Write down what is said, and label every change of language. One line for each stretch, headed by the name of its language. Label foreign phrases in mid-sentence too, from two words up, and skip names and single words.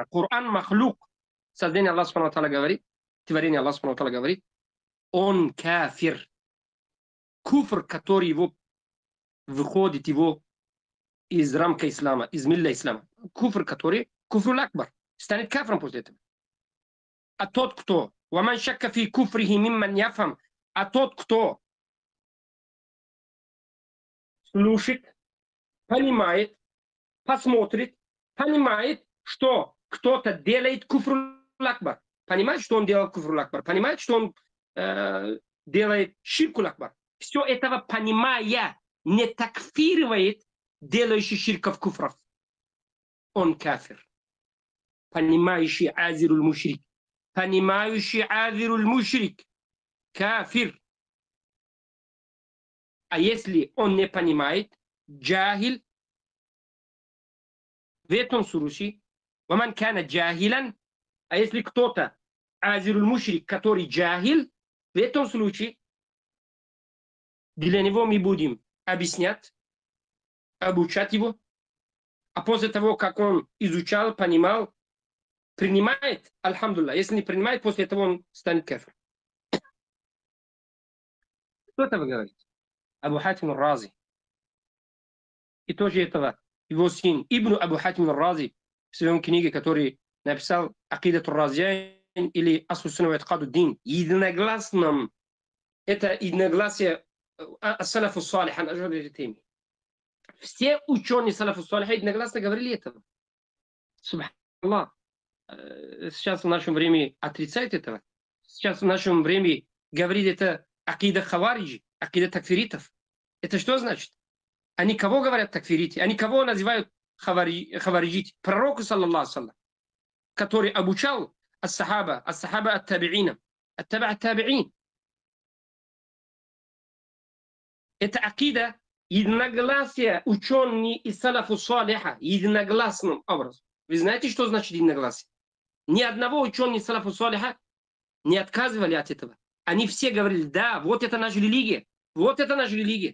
Russian: Коран махлук. Создание Аллаха
Arabic: سبحانه وتعالى
Russian: говорит, творение Аллаха
Arabic: سبحانه وتعالى
Russian: говорит, он кафир. Куфр, который его выходит его из рамка ислама, из милля ислама. Куфр, который
Arabic: الكفر الأكبر,
Russian: станет кафром после этого. А тот, кто
Arabic: وَمَنْ شَكَّ فِي كُفْرِهِ مِمَّنْ يَفْهَمْ,
Russian: а тот, кто слушает, понимает, посмотрит, понимает, что кто-то делает
Arabic: الكفر الأكبر,
Russian: понимает, что он делает
Arabic: الكفر الأكبر,
Russian: понимает, что он делает
Arabic: الشرك الأكبر.
Russian: Все этого понимая, не такфиривает делающий ширков куфров. Он кафир. Понимающий
Arabic: عاذر المشرك.
Russian: Понимающий
Arabic: عاذر المشرك.
Russian: Кафир. А если он не понимает, джахиль, в этом случае,
Arabic: وَمَنْ كَانَ جَاهِلًا,
Russian: а если кто-то
Arabic: عاذر المشرك,
Russian: который джахиль, в этом случае для него мы будем объяснять, обучать его, а после того, как он изучал, понимал, принимает, альхамдулилlah. Если не принимает, после этого он станет кафир. Кто это вы говорите? Абу Хатим ар-Рази. И тоже этого его сын Ибн Абу Хатим ар-Рази в своем книге, который написал Акидату ар-Разиян или Асу-Сунна ва И'тикаду-д-Дин, единогласном, это единогласие
Arabic: السلف الصالح
Russian: ан этой теме. Все ученые
Arabic: السلف الصالح
Russian: единогласно говорили этого. Субханаллах. Сейчас в нашем времени отрицает этого. Сейчас в нашем времени говорит это акида хавариджи, акида такфиритов. Это что значит? Они кого говорят такфирити? Они кого называют хавариджити? Пророку,
Arabic: صلى الله سلم,
Russian: который обучал
Arabic: الصحابة التابعين التابعين.
Russian: Это акида единогласие ученые из
Arabic: السلف الصالح,
Russian: единогласным образом. Вы знаете, что значит единогласие? Ни одного ученого из
Arabic: السلف الصالح
Russian: не отказывали от этого. Они все говорили, да, вот это наша религия, вот это наша религия.